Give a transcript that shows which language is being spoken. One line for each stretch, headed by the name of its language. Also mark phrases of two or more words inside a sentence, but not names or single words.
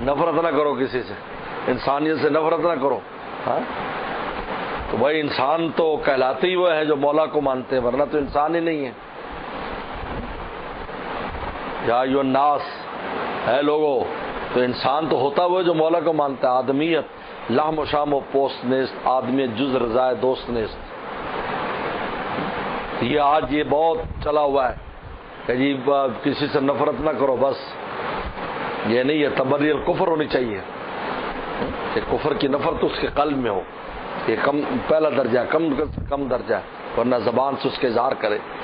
Urdu: نفرت نہ کرو کسی سے، انسانیت سے نفرت نہ کرو. ہاں تو بھائی انسان تو کہلاتے ہی وہ ہے جو مولا کو مانتے ہیں، ورنہ تو انسان ہی نہیں ہے.
Arabic: یا ایھا الناس،
Urdu: ہے لوگو، تو انسان تو ہوتا وہ جو مولا کو مانتا ہے.
Persian: آدمیت لحم و شام و پوست نیست، آدمیت جز رضائے دوست نیست.
Urdu: یہ آج یہ بہت چلا ہوا ہے کہ جی کسی سے نفرت نہ کرو، بس یہ نہیں ہے.
Arabic: تبری الکفر
Urdu: ہونی چاہیے کہ کفر کی نفرت اس کے قلب میں ہو. یہ پہلا درجہ، کم درجہ ہے، ورنہ زبان سے اس کے اظہار کرے.